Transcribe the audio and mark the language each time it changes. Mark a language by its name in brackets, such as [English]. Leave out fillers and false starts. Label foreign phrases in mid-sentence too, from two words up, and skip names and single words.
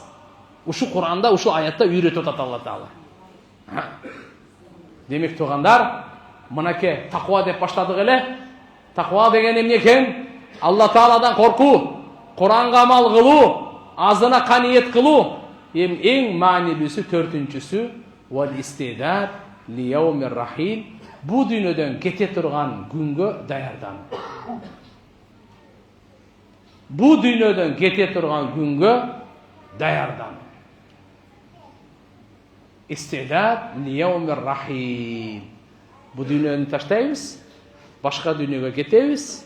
[Kyrgyz] Ушу Куранда, ушу аятта үйрөтүп атат Алла Таала. Демек тугандар, мынакей таква деп баштадык эле. Таква деген эмне экен? Алла Тааладан коркуу, Куранга амал кылуу, азына каниет кылуу. Эң маанилүүсү төртүнчүсү [Arabic] والاستعداد ليوم الرحيل. [Kyrgyz] Бу дүйнөдөн кете турган күнгө даярдануу. Бу дүйнөдөн кете турган күнгө даярдануу. [Arabic] الاستعداد ليوم الرحيل. [Kyrgyz] Бу дүйнөнү таштайбыз, башка дүйнөгө кетебиз.